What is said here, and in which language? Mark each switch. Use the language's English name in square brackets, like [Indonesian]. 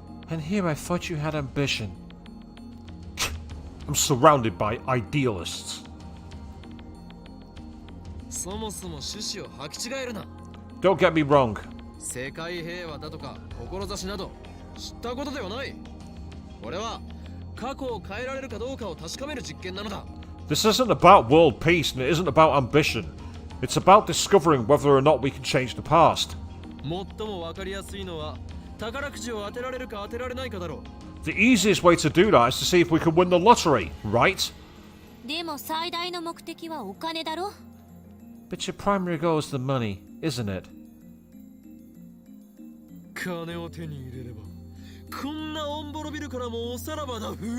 [English] And here I thought you had ambition. I'm surrounded by idealists. [Japanese] そもそも趣旨を履き違えるな。 [English] Don't get me wrong. [Japanese] 世界平和だとか志など知ったことではない。俺は過去を変えられるかどうかを確かめる実験なのだ。 [English] This isn't about world peace and it isn't about ambition. It's about discovering whether or not we can change the past. [Japanese] 最もわかりやすいのは宝くじを当てられるか当てられないかだろう。 [English] The easiest way to do that is to see if we can win the lottery, right? [Japanese] でも最大の目的はお金だろ。 [English] But your primary goal is the money, isn't it? [Japanese] 金を手に入れればこんなオンボロビルからもおさらばだ。